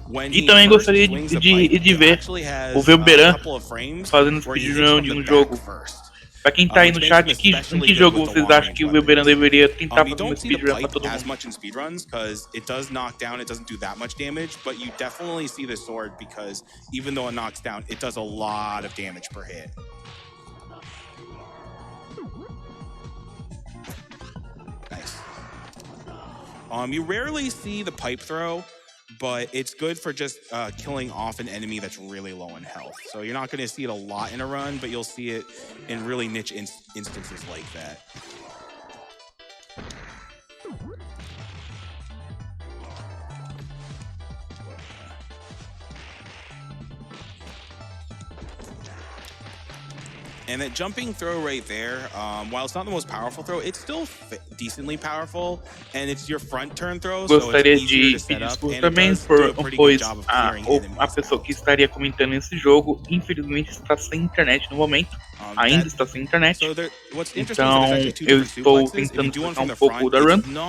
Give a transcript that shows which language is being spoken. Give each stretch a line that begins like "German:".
Portuguese: E também gostaria de ver o Velberan fazendo speedrun de um jogo. Pra quem tá aí no chat, em que jogo vocês acham que o Velberan deveria tentar fazer um speedrun pra todo mundo?
English: It does knock down, it doesn't do that much damage, but you definitely see the sword because even though it knocks down, it does a lot of damage per hit. Nice. You rarely see the pipe throw, but it's good for just killing off an enemy that's really low in health. So you're not going to see it a lot in a run, but you'll see it in really niche instances like that. And that jumping throw right there, while it's not the most powerful throw, it's still decently powerful, and it's your front turn throw, so it's easier to set up, and it does do a pretty good job of clearing enemies.
Portuguese: A pessoa que estaria comentando esse jogo, infelizmente, está sem internet no momento. Ainda está sem internet. Então, eu estou tentando explicar um pouco da run.